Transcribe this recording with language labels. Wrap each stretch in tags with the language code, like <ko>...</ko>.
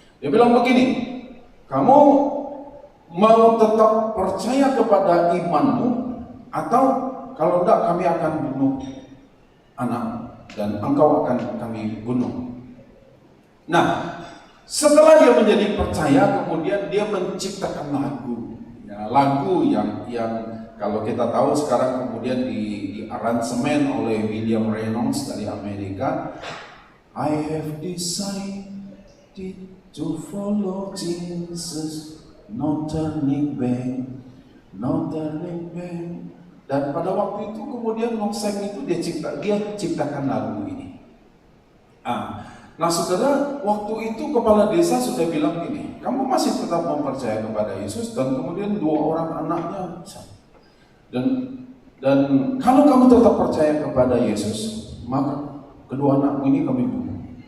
<id>Dia bilang begini, kamu mau tetap percaya kepada imanmu, atau kalau tidak kami akan bunuh anak dan engkau akan kami bunuh. Nah, setelah dia menjadi percaya, kemudian dia menciptakan lagu, lagu yang kalau kita tahu sekarang kemudian di aransemen oleh William Reynolds dari Amerika.</id> <en>I have decided to follow Jesus, no turning back, no turning back.</en> <id>Dan pada waktu itu kemudian Noksek itu dia ciptakan lagu ini. Nah, saudara, waktu itu kepala desa sudah bilang gini, kamu masih tetap mempercaya kepada Yesus, dan kemudian 2 orang anaknya. Dan kalau kamu tetap percaya kepada Yesus, maka kedua anakmu ini kami bunuh.</id>